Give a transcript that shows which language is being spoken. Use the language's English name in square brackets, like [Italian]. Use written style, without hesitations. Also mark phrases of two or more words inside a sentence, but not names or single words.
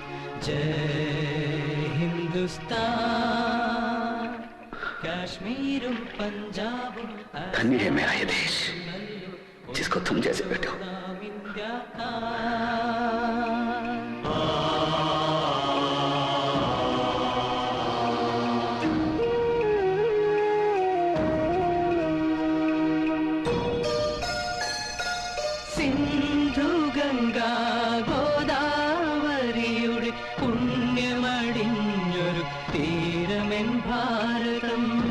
[Malayalam] ജയ് ഹിന്ദുസ്ഥാൻ കാശ്മീരും പഞ്ചാബും [Hindi] धन्य है मेरा ये देश जिसको तुम जैसे बेटे हो। [Malayalam] ഇന്ത്യ സിന്ധു ഗംഗാ ഗോദാവരിയുടെ പുണ്യമടിഞ്ഞൊരു തീരമെൻ ഭാരതം